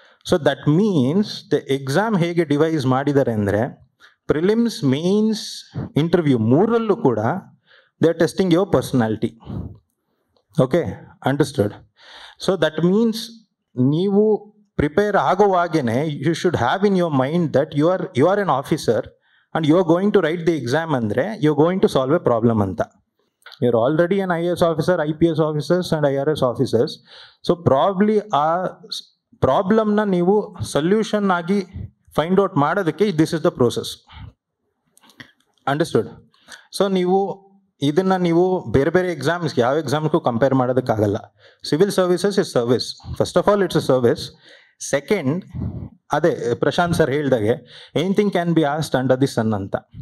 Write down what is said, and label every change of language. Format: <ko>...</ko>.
<kn>So that means the exam ಹೇಗೆ device ಮಾಡಿದ್ದಾರೆ ಅಂದರೆ, ಪ್ರಿಲಿಮ್ಸ್, ಮೇನ್ಸ್, ಇಂಟರ್ವ್ಯೂ ಮೂರಲ್ಲೂ ಕೂಡ</kn> <en>They are testing your personality. Okay, understood? So that means</en> <kn>ನೀವು prepare ಆಗೋವಾಗೇ</kn> <en>You should have in your mind that you are an officer and you are going to write the exam andre you are going to solve a problem anta. You are already an IAS officer, IPS officers and IRS officers. So probably</en> <kn>ಪ್ರಾಬ್ಲಮ್ನ ನೀವು solution ಆಗಿ find out ಮಾಡೋದಕ್ಕೆ</kn> <en>This is the process.</en> <kn>Understood? So ನೀವು ಇದನ್ನು ನೀವು ಬೇರೆ ಬೇರೆ ಎಕ್ಸಾಮ್ಸ್ಗೆ ಯಾವ ಎಕ್ಸಾಮ್ಗೂ compare ಮಾಡೋದಕ್ಕಾಗಲ್ಲ.</kn> <en>Civil services is service. First of all it's a service. Second,</en> <kn>ಅದೇ ಪ್ರಶಾಂತ್ ಸರ್ ಹೇಳ್ದಾಗೆ</kn> <en>Anything can be asked under the sun ಅಂತ.</en>